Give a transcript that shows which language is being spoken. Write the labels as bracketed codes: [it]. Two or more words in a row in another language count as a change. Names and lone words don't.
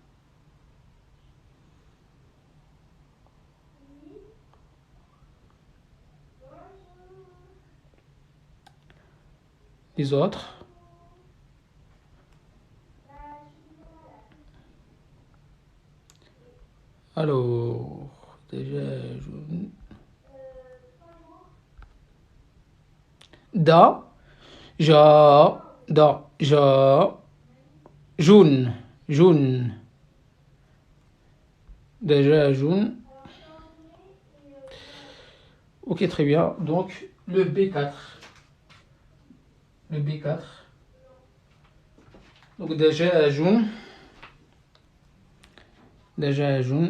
[fr] Les autres. Alors, دجاج. Da, ja, da, ja. Jaune, jaune. Déjà jaune. Ok, très bien. Donc, le B4. Le B4. Donc, déjà jaune. Déjà jaune.